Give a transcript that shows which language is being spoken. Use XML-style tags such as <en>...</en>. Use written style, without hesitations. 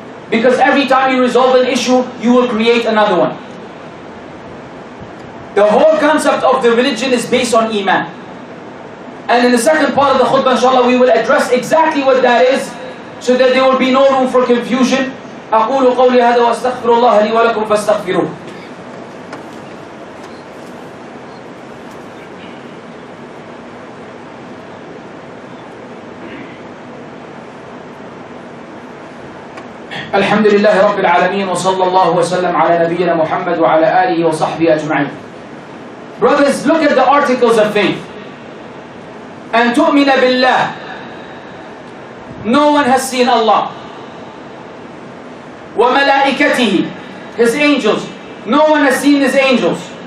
<en>Because every time you resolve an issue, you will create another one. The whole concept of the religion is based on Iman. And in the second part of the khutbah, inshallah, we will address exactly what that is, so that there will be no room for confusion.</en> <ar>أقول قولي هذا وأستغفر الله لي ولكم فاستغفروه. الحمد لله رب العالمين وصلى الله وسلم على نبينا محمد وعلى آله وصحبه أجمعين.</ar> <en>Brothers, look at the articles of faith.</en> <ar>أن تؤمن بالله.</ar> <en>No one has seen Allah. وملائكته, His angels. No one has seen His angels.</en>